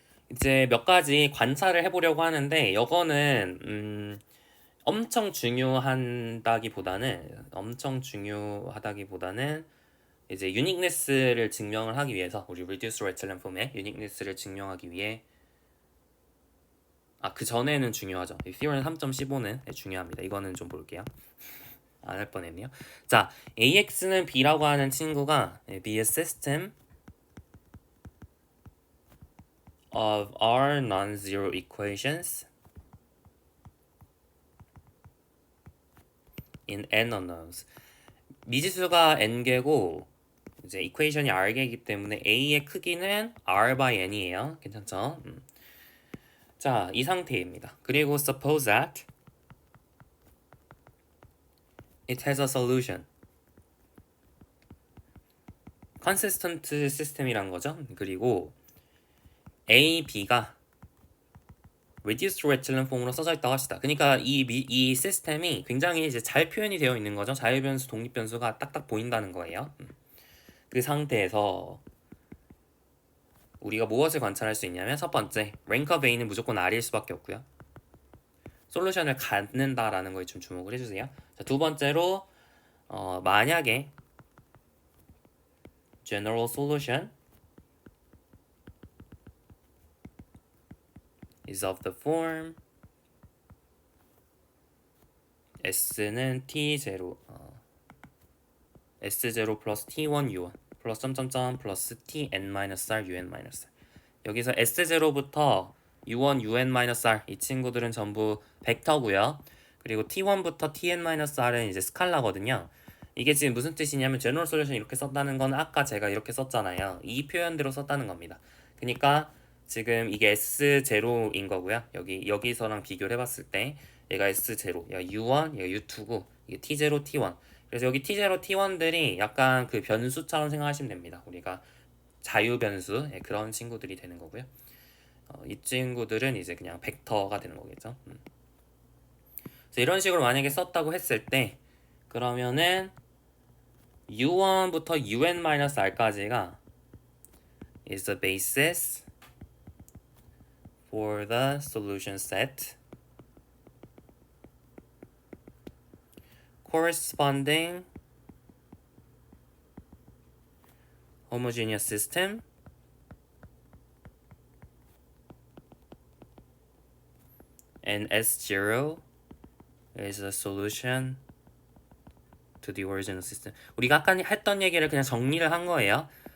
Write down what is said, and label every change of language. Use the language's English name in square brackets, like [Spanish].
[Korean] 이제 몇 가지 관찰을 해보려고 하는데 이거는 엄청 중요하다기보다는 이제 유니크네스를 증명을 하기 위해서 우리 reduced echelon form의 유니크네스를 증명하기 위해 그 전에는 중요하죠. 이 theorem 3.15는 중요합니다. 이거는 좀 볼게요. 안 할 뻔했네요. 자, AX는 B라고 하는 친구가 [English] be a system of R non-zero equations in n unknowns. [Korean] 미지수가 n개고 이제 이퀘이션이 r개이기 때문에 A의 크기는 R by n이에요. 괜찮죠? 자, 이 상태입니다. 그리고 [English] suppose that it has a solution. [Korean] consistent system이란 거죠. 그리고 A, B가 reduced echelon form으로 써져 있다고 합시다. 그러니까 이 시스템이 굉장히 이제 잘 표현이 되어 있는 거죠. 자유변수, 독립변수가 딱딱 보인다는 거예요. 그 상태에서 우리가 무엇을 관찰할 수 있냐면 첫 번째, rank of A는 무조건 R일 수밖에 없고요. 솔루션을 갖는다라는 거에 좀 주목을 해주세요. 자, 두 번째로 만약에 [English] general solution is of the form [Korean] S는 T0 S0 플러스 T1 U1 플러스 점점점 플러스 Tn-R UN-R 여기서 S0부터 U1 UN-R 이 친구들은 전부 벡터고요. 그리고 T1부터 Tn-R은 이제 스칼라거든요. 이게 지금 무슨 뜻이냐면 제너럴 솔루션 이렇게 썼다는 건 아까 제가 이렇게 썼잖아요. 이 표현대로 썼다는 겁니다. 그러니까 지금 이게 S0인 거고요. 여기서랑 비교를 해봤을 때 얘가 S0, 얘가 U1, 얘가 U2고 이게 T0, T1. 그래서 여기 T0, T1들이 약간 그 변수처럼 생각하시면 됩니다. 우리가 자유 변수 그런 친구들이 되는 거고요. 이 친구들은 이제 그냥 벡터가 되는 거겠죠. 그래서 이런 식으로 만약에 썼다고 했을 때 그러면은 U1부터 UN-R까지가 [English] is the basis for the solution set corresponding homogeneous system and S0 is a solution to the original system. [Korean] 우리가 아까 했던 얘기를 그냥 정리를 한 거예요.